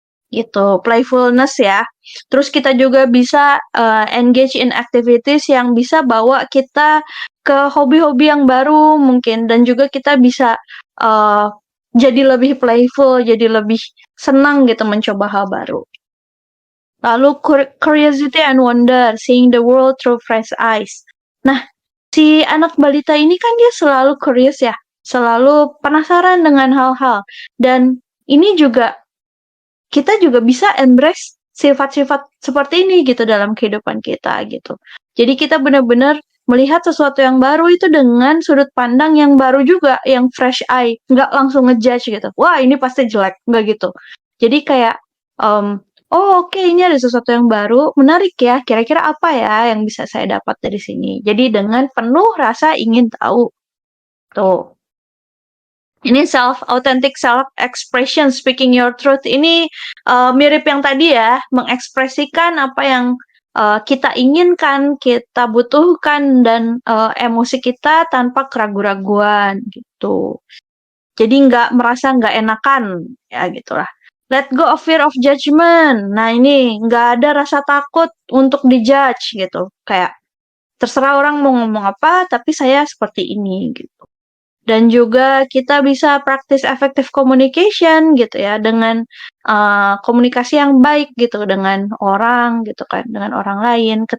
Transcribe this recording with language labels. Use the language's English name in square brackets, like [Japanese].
[Indonesian] Gitu, playfulness ya. Terus kita juga bisa [English] engage in activities [Indonesian] yang bisa bawa kita ke hobi-hobi yang baru mungkin, dan juga kita bisa jadi lebih playful, jadi lebih senang gitu mencoba hal baru. [English] Lalu curiosity and wonder, seeing the world through fresh eyes. [Indonesian] Nah, si anak balita ini kan dia selalu curious ya, selalu penasaran dengan hal-hal, dan ini juga kita juga bisa embrace sifat-sifat seperti ini gitu dalam kehidupan kita gitu. Jadi kita benar-benar melihat sesuatu yang baru itu dengan sudut pandang yang baru juga, yang fresh eye, nggak langsung ngejudge gitu. Wah ini pasti jelek, nggak gitu. Jadi kayak, oh oke, ini ada sesuatu yang baru, menarik ya, kira-kira apa ya yang bisa saya dapat dari sini. Jadi dengan penuh rasa ingin tahu. Tuh. Ini [English] authentic self expression, speaking your truth [Indonesian] ini mirip yang tadi ya, mengekspresikan apa yang kita inginkan, kita butuhkan, dan emosi kita tanpa keraguan-raguan gitu. Jadi nggak merasa nggak enakan, ya gitulah. [English] Let go of fear of judgment. [Indonesian] Nah ini nggak ada rasa takut untuk dijudge gitu. Kayak terserah orang mau ngomong apa, tapi saya seperti ini gitu. Dan juga kita bisa [English] practice effective communication [Indonesian] gitu ya, dengan komunikasi yang baik gitu dengan orang gitu kan, dengan orang lain.